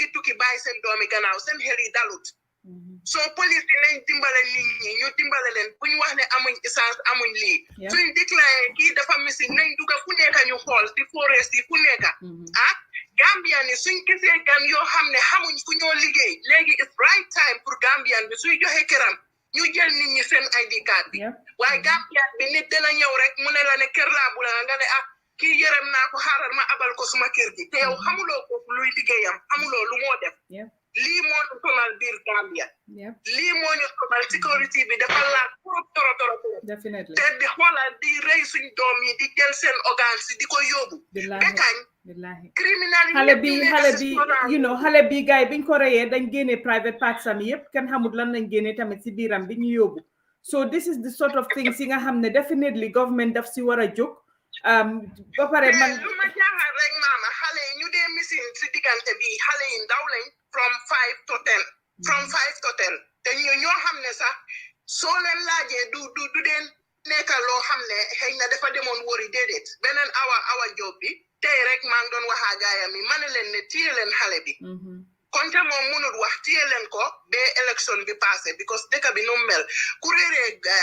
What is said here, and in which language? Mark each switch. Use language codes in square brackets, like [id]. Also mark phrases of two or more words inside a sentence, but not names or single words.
[wo] ngi tukki bàyyi seen doomi gannaaw seen xel yi dalut soo police yi nañ dimbale nit ñi ñu dimbale leen bu ñu wax ne amuñ essence amuñ lii suñ déclaré kii dafa misi nañ duga fu nekka ñu xool si forest yi fu nekka Gambian ni suñ gisee gan yoo xam ne xamuñ fu ñoo liggéey léegi [en] it's right time [wo] pour Gambian bi suy joxe këram ñu jël nit ñi seen [en] ID card [wo] bi waaye Gambian bi nit dina ñëw rek mu ne la ne kër laa bu la nga ne kii yërëm naa ko xaaral ma abal ko suma kër gi te yow xamuloo ko luy liggéeyam xamuloo lu moo def lii moo ñu sonal biir Gambia lii moo ñu sonal sécurité bi dafa laaj toro te di xoolal di rey suñ doom yi di jël seen organes yi di ko yóbbu bekañ xale bi xale bi gars yi biñ ko reyee dañ génne [en] private parts [wo] am yëpp kenn xamul lan lañ génne tamit si biiram bi ñu yóbbu [en] so this is the sort of things [wo] yi nga xam ne [en] definitely government [wo] daf si war a jóg ba pare man lu ma jaaxal rek maama xale yi ñu dee misin si diggante bi xale yi ndaw lañ [en] from 5 to 10 [wo] te ñoo xam ne sax soo leen laajee du dee nekka loo xam ne xëy na dafa demoon wóori déedéet beneen awa job bi tey rek maa ngi doon waxaa gaayam yi ma ne leen ne téye leen xale bi konte moom munut wax téye leen ko ba élection bi passé because dëkk bi nu mel ku réeree